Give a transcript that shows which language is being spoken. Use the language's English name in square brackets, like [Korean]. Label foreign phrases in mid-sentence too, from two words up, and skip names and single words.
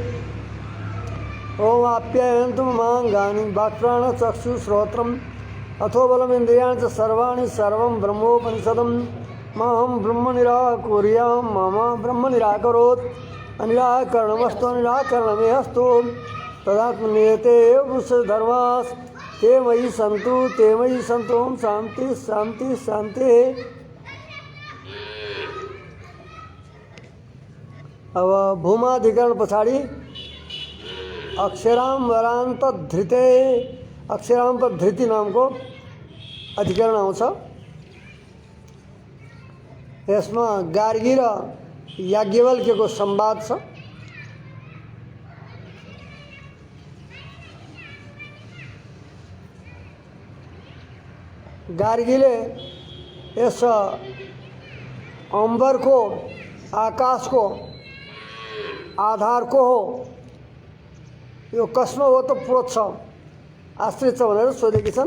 [Sanskrit] ओम आप्यायन्तु ममाङ्गानि वाक्प्राणचक्षुश्रोत्रम् अथो बलमिन्द्रियाणि च सर्वाणि सर्वं ब्रह्मोपनिषदं माहं ब्रह्म निराकुर्यां मम ब्रह्म निराकरोत् अनिराकरणमस्तु अनिराकरणमेऽस्तु तदात्मनियते धर्मास् ते मयि सन्तु ओम शांति शांति शांति। [Nepali] अब भूमाधिकरण पछाडि अक्षराम्बरान्त धृते अक्षरान्त धृति नामको अधिकरण आउँछ। यसमा गार्गी र याज्ञवल्क्यको संवाद छ। गार्गीले यस अम्बरको आकाशको आधारको हो यो कसमा ओतप्रोत छ आश्रित छ भनेर सोधेकी छन्।